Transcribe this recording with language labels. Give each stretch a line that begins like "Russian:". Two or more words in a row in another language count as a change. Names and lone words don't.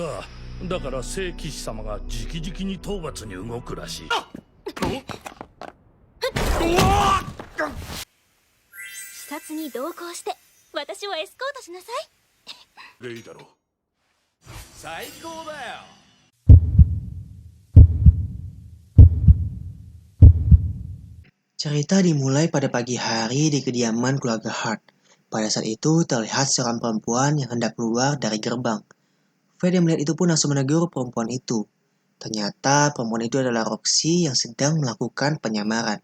Japanese: ああ、だから聖騎士様が直々に討伐に動くらしい。視察に同行して私をエスコートしなさい。でいいだろう。最高だよ。
Indonesian: Cerita dimulai pada pagi hari di kediaman keluarga Hart. Pada saat itu terlihat seorang perempuan yang hendak keluar dari gerbang. Fred yang melihat itu pun langsung menegur perempuan itu. Ternyata perempuan itu adalah Roxy yang sedang melakukan penyamaran.